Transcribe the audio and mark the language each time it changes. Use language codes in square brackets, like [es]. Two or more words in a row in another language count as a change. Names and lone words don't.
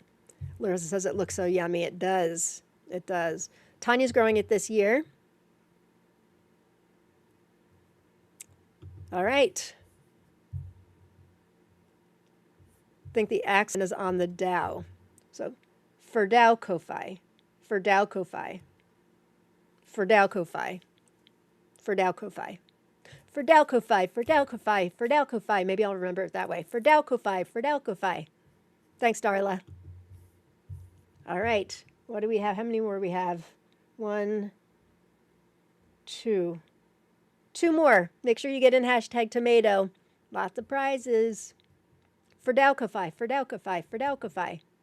[en] Larissa says it looks so yummy. It does. It does. Tanya's growing it this year. All right. I think the accent is on the Dow. So, Ferdau Kofi. Ferdau Kofi. Ferdau Kofi. Ferdau Kofi. Ferdau Kofi. Ferdau Kofi. Ferdau Kofi. Maybe I'll remember it that way. Ferdau Kofi. Ferdau Kofi. Thanks, Darla. All right. What do we have? How many more do we have? 1, 2. 2 more. Make sure you get in hashtag tomato. Lots of prizes. Ferdau Kofi. Ferdau Kofi. Ferdau Kofi.